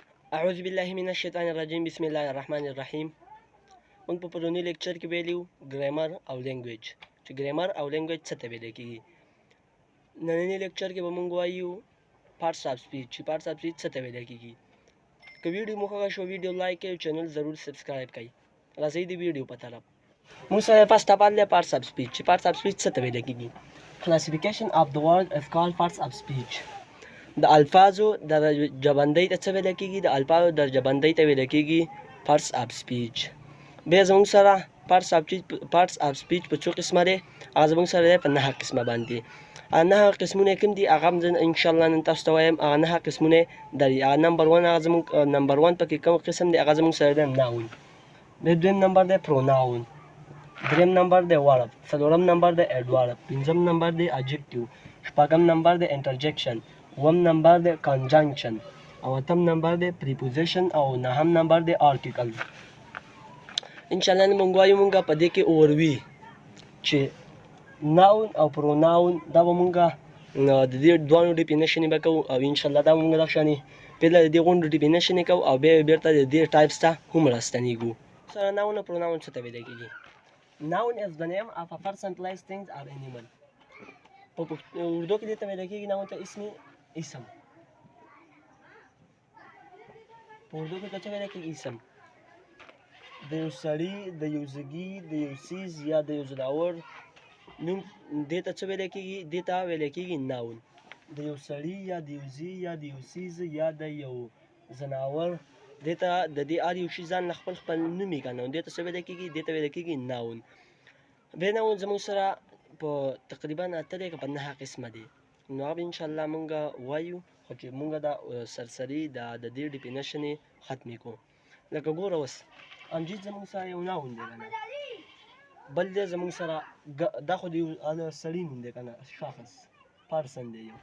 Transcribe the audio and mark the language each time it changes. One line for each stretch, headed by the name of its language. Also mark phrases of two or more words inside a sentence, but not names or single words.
Arabic: اعوذ بالله من الشیطان الرجیم بسم الله الرحمن الرحیم.
Pashto: موږ په پرونی لیکچر کې ویلو ګرامر او لینګویج چې ګرامر او لینګویج څه ته ویل کیږي. نننی لیکچر کې به موږ وایو
English: parts of speech
Pashto: چې
English: parts of speech
Pashto: څه ته ویل کیږي. که ویډیو مو خوښه شو ویډیو لایک کړئ او چینل ضرور سبسکرایب کړئ. راځئ د ویډیو په طرف. موږ سره
English: first of all parts of speech
Pashto: چې
English: parts of speech
Pashto: څه ته ویل کیږي.
English: Classification of the word is called parts of speech.
Pashto: د الفاظو درجه‌بندۍ ته څه ویل کیږي؟ د الفاظو درجه‌بندۍ ته ویل کیږي
English: parts of speech.
Pashto: بیا زموږ سره
English: parts of speech
Pashto: په څو قسمه دی؟ هغه زموږ سره دی په 9 قسمه باندې. 9 قسمونه کوم دي؟ هغه
Arabic: ان شاء الله
Pashto: نن تاسو ته وایم. هغه 9 قسمونه دی. نمبر 1 هغه زموږ نمبر 1 پکې کوم قسم دی؟ هغه زموږ سره دی noun. بیا دویم نمبر دی pronoun. دریم نمبر دی verb. څلورم نمبر دی adverb. پنځم نمبر دی adjective. شپږم نمبر دی interjection. اووم نمبر دی conjunction. او اتم نمبر دی preposition. او نهم نمبر دی article.
Arabic: ان شاء الله
Pashto: نن موږ وایو موږ په دې کې اوروي چې noun او pronoun دا به موږ د دې دوه ډیفینیشن به کوو او
Arabic: ان شاء الله
Pashto: دا موږ راښني پیله د دې غونډو ډیفینیشن کوو او بیا بیرته د دې ټایپس ته هم راستنیږو. سره noun او pronoun څه ته ویل کیږي؟
English: Noun is the name of a person, place, things or animal.
Pashto: په اردو کې دې ته ویل کېږي noun ته اسم. په اردو کې څه ویل کېږي؟ اسم. د یو سړي، د یو ځګي، د یو څیز یا د یو ځناور نوم دې ته څه ویل کېږي؟ دې ته ویل کېږي noun. د یو سړي یا د یو ځي یا د یو څیز یا د یو ځناور دې ته د دې هر یو شي ځان له خپل نوم یې کنه دې ته څه ویل کېږي؟ دې ته ویل کېږي noun. بیا noun زموږ سره په تقریبا 8 که په 9 قسمه دي. نو هغه
Arabic: ان شاء الله
Pashto: مونږ وایو خو چې مونږ دا سرسري د دې ډیفینیشن ختمې کوو. لکه ګوره اوس امجد زموږ سره یو noun دی کنه. بل دی زموږ سره دا خو د یو سړي نوم دی کنه، شخص پرسن دی یو.